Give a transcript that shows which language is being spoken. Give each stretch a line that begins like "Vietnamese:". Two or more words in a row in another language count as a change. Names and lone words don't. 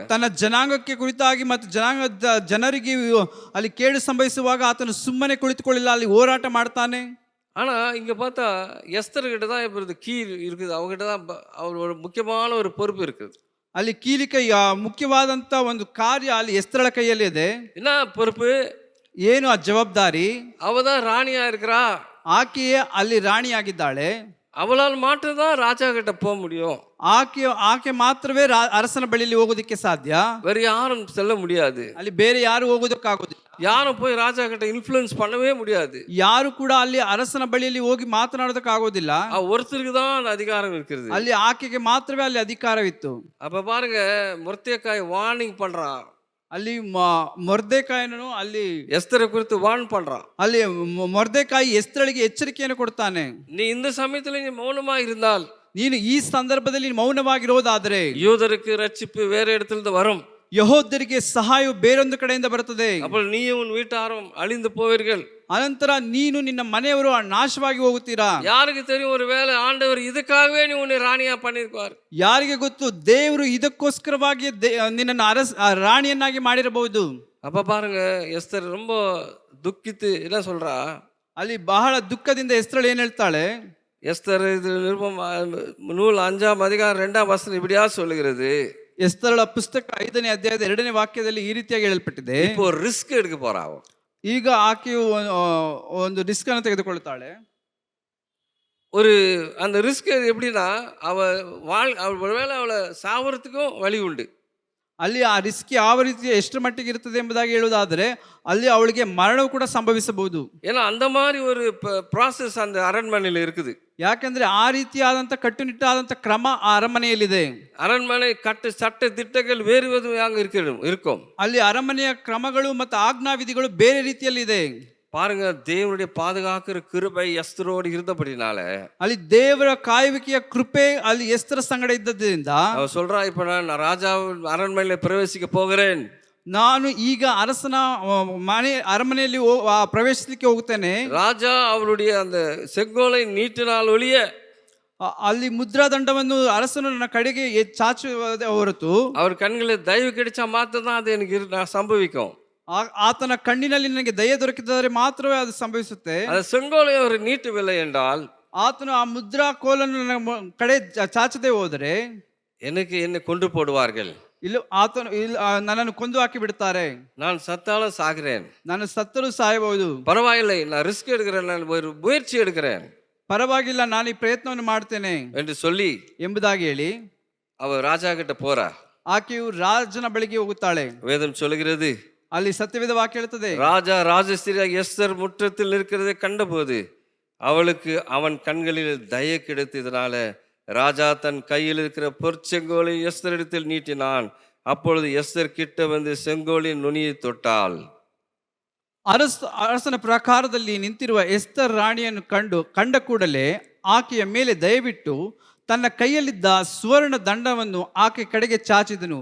Kannada: ತನ್ನ ಜನಾಂಗಕ್ಕೆ ಕುರಿತಾಗಿ ಮತ್ತು ಜನಾಂಗದ ಜನರಿಗೆ ಅಲ್ಲಿ ಕೇಡು ಸಂಭವಿಸುವಾಗ ಆತನು ಸುಮ್ಮನೆ ಕುಳಿತುಕೊಳ್ಳಿಲ್ಲ, ಅಲ್ಲಿ ಹೋರಾಟ ಮಾಡ್ತಾನೆ.
Tamil: ஆனா இங்க பார்த்தா எஸ்தர் கிட்ட தான் இப்போ கீ இருக்குது, அவங்ககிட்ட தான் அவர் ஒரு முக்கியமான ஒரு பொறுப்பு இருக்குது.
Kannada: ಅಲ್ಲಿ ಕೀಲಿಕೈ ಮುಖ್ಯವಾದಂತ ಒಂದು ಕಾರ್ಯ ಅಲ್ಲಿ ಎಸ್ತರಳ ಕೈಯಲ್ಲಿ ಇದೆ.
Tamil: என்ன பொறுப்பு,
Kannada: ಏನು ಆ ಜವಾಬ್ದಾರಿ?
Tamil: அவதான் ராணியா இருக்கிறா,
Kannada: ಆಕೆಯೇ ಅಲ್ಲಿ ರಾಣಿಯಾಗಿದ್ದಾಳೆ.
Tamil: அவளால் மாற்றதான் ராஜா கிட்ட போக முடியும்.
Kannada: ಆಕೆ ಮಾತ್ರವೇ ಅರಸನ ಬಳಿಯಲ್ಲಿ ಹೋಗೋದಕ್ಕೆ ಸಾಧ್ಯ,
Tamil: வேற யாரும் செல்ல முடியாது.
Kannada: ಅಲ್ಲಿ ಬೇರೆ ಯಾರು ಹೋಗೋದಕ್ಕಾಗೋದಿಲ್ಲ.
Tamil: யாரும் போய் ராஜா கிட்ட இன்ஃப்ளூயன்ஸ் பண்ணவே முடியாது.
Kannada: ಯಾರು ಕೂಡ ಅಲ್ಲಿ ಅರಸನ ಬಳಿಯಲ್ಲಿ ಹೋಗಿ ಮಾತನಾಡೋದಕ್ಕಾಗೋದಿಲ್ಲ.
Tamil: ஒருத்தருக்கு தான் அந்த அதிகாரம் இருக்கிறது.
Kannada: ಅಲ್ಲಿ ಆಕೆಗೆ ಮಾತ್ರವೇ ಅಲ್ಲಿ ಅಧಿಕಾರವಿತ್ತು.
Tamil: அப்ப பாருங்க, ಮೊರ್ದೆಕಾಯಿ வார்னிங் பண்றான்.
Kannada: ಅಲ್ಲಿ ಮೊರ್ದೆಕಾಯನು ಅಲ್ಲಿ
Tamil: எஸ்தரை குறித்து வார்ன் பண்றான்.
Kannada: ಅಲ್ಲಿ ಮೊರ್ದೆಕಾಯಿ ಎಸ್ತರಳಿಗೆ ಎಚ್ಚರಿಕೆಯನ್ನು ಕೊಡ್ತಾನೆ.
Tamil: நீ இந்த சமயத்துல நீ மௌனமா இருந்தால்,
Kannada: ನೀನು ಈ ಸಂದರ್ಭದಲ್ಲಿ ಮೌನವಾಗಿರೋದಾದ್ರೆ
Tamil: யூதருக்கு ரட்சிப்பு வேற இடத்துல வரும்,
Kannada: ಯಹೋದ್ಯರಿಗೆ ಸಹಾಯವು ಬೇರೊಂದು ಕಡೆಯಿಂದ ಬರುತ್ತದೆ.
Tamil: அப்ப நீயும் உன் வீட்டாரும் அழிந்து போவீர்கள்.
Kannada: ಅನಂತರ ನೀನು ನಿನ್ನ ಮನೆಯವರು ನಾಶವಾಗಿ ಹೋಗುತ್ತೀರಾ.
Tamil: யாருக்கு தெரியும், ஒரு வேளை ஆண்டவர் இதுக்காகவே நீ உன்னை ராணியா பண்ணியிருப்பார்.
Kannada: ಯಾರಿಗೆ ಗೊತ್ತು, ದೇವರು ಇದಕ್ಕೋಸ್ಕರವಾಗಿ ನಿನ್ನನ್ನು ರಾಣಿಯನ್ನಾಗಿ ಮಾಡಿರಬಹುದು.
Tamil: அப்ப பாருங்க, எஸ்தர் ரொம்ப துக்கித்து என்ன சொல்றா,
Kannada: ಅಲ್ಲಿ ಬಹಳ ದುಃಖದಿಂದ ಎಸ್ತಳು ಏನ್ ಹೇಳ್ತಾಳೆ,
Tamil: எஸ்தர் இது நிருபம் நூல் 5ஆம் அதிகாரம் 2ஆம் வசனம் இப்படியா சொல்லுகிறது.
Kannada: ಎಸ್ತರಳ ಪುಸ್ತಕ 5ನೇ ಅಧ್ಯಾಯದ 2ನೇ ವಾಕ್ಯದಲ್ಲಿ ಈ ರೀತಿಯಾಗಿ ಹೇಳಲ್ಪಟ್ಟಿದೆ.
Tamil: இப்போ ஒரு ரிஸ்க் எடுக்க போறா அவ.
Kannada: ಈಗ ಆಕೆಯು ಒಂದು ರಿಸ್ಕ್ ಅನ್ನು ತೆಗೆದುಕೊಳ್ತಾಳೆ.
Tamil: ஒரு அந்த ரிஸ்க் எப்படின்னா, அவள் ஒருவேளை அவளை சாவறதுக்கும் வழி உண்டு.
Kannada: ಅಲ್ಲಿ ಆ ರಿಸ್ಕ್ ಯಾವ ರೀತಿ ಎಷ್ಟರ ಮಟ್ಟಿಗೆ ಇರ್ತದೆ ಎಂಬುದಾಗಿ ಹೇಳುವುದಾದರೆ ಅಲ್ಲಿ ಅವಳಿಗೆ ಮರಣವು ಕೂಡ ಸಂಭವಿಸಬಹುದು.
Tamil: ஏன்னா அந்த மாதிரி ஒரு ப்ராசஸ் அந்த அரண்மனையில் இருக்குது.
Kannada: ಯಾಕಂದ್ರೆ ಆ ರೀತಿಯಾದಂಥ ಕಟ್ಟುನಿಟ್ಟಾದಂಥ ಕ್ರಮ ಆ ಅರಮನೆಯಲ್ಲಿದೆ.
Tamil: அரண்மனை சட்ட திட்டங்கள் வேறு விதமாக இருக்கும்.
Kannada: ಅಲ್ಲಿ ಅರಮನೆಯ ಕ್ರಮಗಳು ಮತ್ತು ಆಜ್ಞಾವಿಧಿಗಳು ಬೇರೆ ರೀತಿಯಲ್ಲಿದೆ.
Tamil: பாருங்க, தேவனுடைய பாதுகாக்கிற கிருபை எஸ்தரோடு இருந்தபடினால,
Kannada: ಅಲ್ಲಿ ದೇವರ ಕಾಯುವಿಕೆಯ ಕೃಪೆ ಅಲ್ಲಿ ಎಸ್ತರ ಸಂಗಡ ಇದ್ದದ್ರಿಂದ
Tamil: அவ சொல்றா, இப்ப நான் ராஜா அரண்மனையில பிரவேசிக்க போகிறேன்.
Kannada: ನಾನು ಈಗ ಅರಸನ ಅರಮನೆಯಲ್ಲಿ ಪ್ರವೇಶಿಸಲಿಕ್ಕೆ ಹೋಗುತ್ತೇನೆ.
Tamil: ராஜா அவருடைய அந்த செங்கோலை நீட்டினால் ஒழிய,
Kannada: ಅಲ್ಲಿ ಮುದ್ರಾದಂಡವನ್ನು ಅರಸನು ನನ್ನ ಕಡೆಗೆ ಚಾಚುವುದೇ ಹೊರತು
Tamil: அவர் கண்களில் தயவு கிடைச்சா மாத்திரம் தான் அது எனக்கு ಸಂಭವಿக்கும்.
Kannada: ಆತನ ಕಣ್ಣಿನಲ್ಲಿ ನನಗೆ ದಯೆ ದೊರಕಿದರೆ ಮಾತ್ರವೇ ಅದು ಸಂಭವಿಸುತ್ತೆ.
Tamil: அந்த செங்கோலை அவர் நீட்டவில்லை என்றால்,
Kannada: ಆತನು ಆ ಮುದ್ರಾ ಕೋಲನ್ನು ನನ್ನ ಕಡೆ ಚಾಚದೆ ಹೋದರೆ
Tamil: என்னை கொண்டு போடுவார்கள்.
Kannada: ಇಲ್ಲ, ಆತನು ನನ್ನನ್ನು ಕೊಂದು ಹಾಕಿ ಬಿಡ್ತಾರೆ.
Tamil: நான் சத்தாலும் சாகிறேன்,
Kannada: ನಾನು ಸತ್ತರೂ ಸಾಯಬಹುದು,
Tamil: பரவாயில்லை, நான் ரிஸ்க் எடுக்கிறேன், நான் ஒரு முயற்சி எடுக்கிறேன்,
Kannada: ಪರವಾಗಿಲ್ಲ, ನಾನು ಈ ಪ್ರಯತ್ನವನ್ನು ಮಾಡ್ತೇನೆ
Tamil: என்று சொல்லி
Kannada: ಎಂಬುದಾಗಿ ಹೇಳಿ
Tamil: அவர் ராஜா கிட்ட போறா.
Kannada: ಆಕೆಯು ರಾಜನ ಬಳಿಗೆ ಹೋಗುತ್ತಾಳೆ.
Tamil: வேதம் சொல்லுகிறது,
Kannada: ಅಲ್ಲಿ ಸತ್ಯವೇದ ವಾಕ್ಯ ಹೇಳ್ತದೆ,
Tamil: ராஜா ராஜஸ்திரியாக எஸ்தர் முற்றத்தில் இருக்கிறதை கண்டபோது அவளுக்கு அவன் கண்களில் தயை கிடைத்ததுனால ராஜா தன் கையில் இருக்கிற பொற்செங்கோலை எஸ்தர் இடத்தில் நீட்டினான். அப்பொழுது எஸ்தர் கிட்ட வந்து செங்கோலின் நுனியை தொட்டாள்.
Kannada: ಅರಸನ ಪ್ರಕಾರದಲ್ಲಿ ನಿಂತಿರುವ ಎಸ್ತರ್ ರಾಣಿಯನ್ನು ಕಂಡ ಕೂಡಲೇ ಆಕೆಯ ಮೇಲೆ ದಯವಿಟ್ಟು ತನ್ನ ಕೈಯಲ್ಲಿದ್ದ ಸುವರ್ಣ ದಂಡವನ್ನು ಆಕೆ ಕಡೆಗೆ ಚಾಚಿದನು.